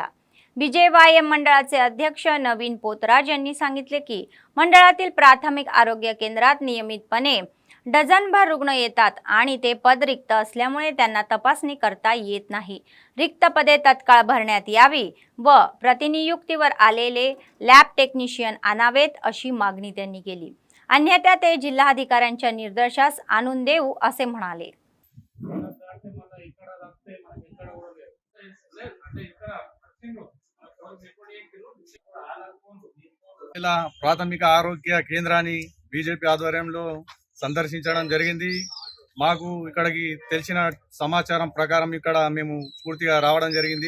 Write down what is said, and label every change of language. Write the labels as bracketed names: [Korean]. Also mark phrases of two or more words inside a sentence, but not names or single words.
[Marathi] बीजेवायएम मंडळाचे अध्यक्ष नवीन पोतराज यांनी सांगितले की मंडळातील प्राथमिक आरोग्य केंद्रात नियमितपणे डझनभर रुग्ण येतात आणि ते पद रिक्त असल्यामुळे त्यांना तपासणी करता येत नाही. रिक्त पदे तत्काळ भरण्यात यावी व प्रतिनियुक्तीवर आलेले लॅब टेक्निशियन आणावेत अशी मागणी त्यांनी केली. अन्यथा ते जिल्हाधिकाऱ्यांच्या निर्देशास आणून देऊ असे म्हणाले. [Telugu] ప్రాథమిక ఆరోగ్య కేంద్రాన్ని బీజేపీ ఆధ్వర్యంలో సందర్శించడం జరిగింది. మాకు ఇక్కడికి తెలిసిన సమాచారం ప్రకారం ఇక్కడ మేము పూర్తిగా రావడం జరిగింది.